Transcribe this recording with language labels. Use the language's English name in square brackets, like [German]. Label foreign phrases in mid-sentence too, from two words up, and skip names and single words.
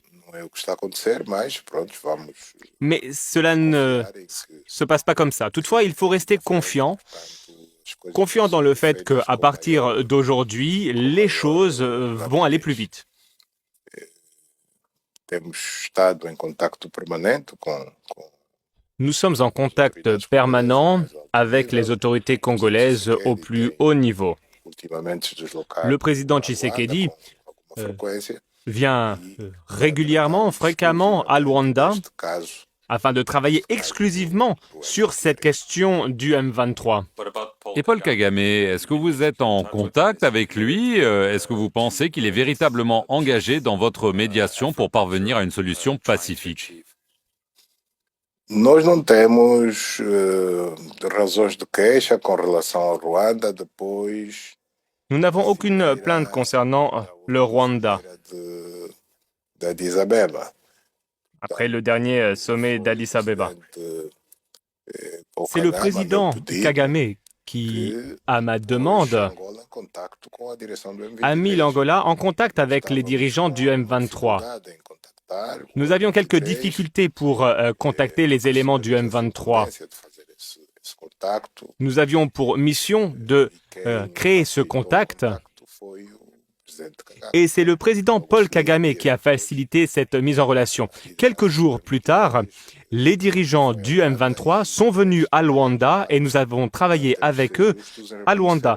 [Portuguese] não é o que está a acontecer, mas pronto, vamos [French] Mais cela ne [Portuguese] confiar em que [French] se passe pas comme ça. Toutefois, il faut rester confiant dans le fait qu'à partir d'aujourd'hui, les choses vont aller plus vite. [Portuguese] temos estado em contacto permanente com [French] Nous sommes en contact permanent avec les autorités congolaises au plus haut niveau. [Portuguese] ultimamente se deslocar [French] Le président Tshisekedi [Portuguese] com alguma frequência. [French] vient régulièrement, fréquemment à Luanda [Portuguese] Neste caso, [French] afin de travailler exclusivement sur cette question du M23. Et Paul Kagame, est-ce que vous êtes en contact avec lui? Est-ce que vous pensez qu'il est véritablement engagé dans votre médiation pour parvenir à une solution pacifique? [Portuguese] nós não temos razões de queixa com relação ao Ruanda depois [French] Nous n'avons aucune plainte concernant le Rwanda. [Portuguese] de Addis Abeba. [French] Après le dernier sommet d'Addis Abeba. [Portuguese] O [French] C'est le [Portuguese] Kagame [French] président [Portuguese] meu pedido [French] Kagame qui, à ma [Portuguese] pôs [French] demande, [Portuguese] Angola em contacto com a direção do M23. a [French] mis l'Angola en contact avec les dirigeants du M23. [Portuguese] Dificuldade em contactar o [French] Nous avions quelques [Portuguese] M23, [French] difficultés pour contacter les éléments du M23. [Portuguese] de fazer esse contacto. [French] Nous avions pour mission de créer ce contact [Portuguese] foi [French] Et c'est le président Paul Kagame qui a facilité cette mise en relation. Quelques jours plus tard, les dirigeants du M23 sont venus à Luanda et nous avons travaillé avec eux à Luanda.